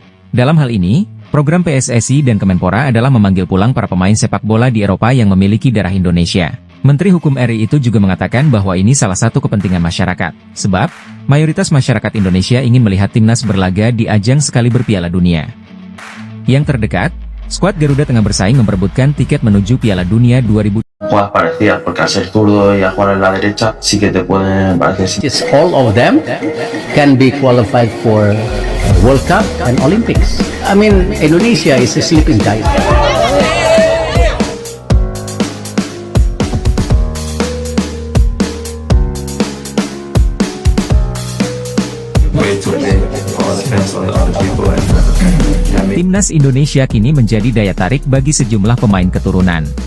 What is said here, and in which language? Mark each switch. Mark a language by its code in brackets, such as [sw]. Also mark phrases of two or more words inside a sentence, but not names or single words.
[id] Dalam hal ini, program PSSI dan Kemenpora adalah memanggil pulang para pemain sepak bola di Eropa yang memiliki darah Indonesia. Menteri Hukum RI itu juga mengatakan bahwa ini salah satu kepentingan masyarakat, sebab mayoritas masyarakat Indonesia ingin melihat timnas berlaga di ajang sekali Piala Dunia. Yang terdekat, skuad Garuda tengah bersaing memperebutkan tiket menuju Piala Dunia 2020. [es] Juegas parecía, porque al ser zurdo y a jugar en la derecha sí que te pueden parecer. [en] Yes, all of them can be qualified for World Cup and Olympics. I mean, Indonesia is a sleeping giant. [id] Timnas Indonesia kini menjadi daya tarik bagi sejumlah pemain keturunan.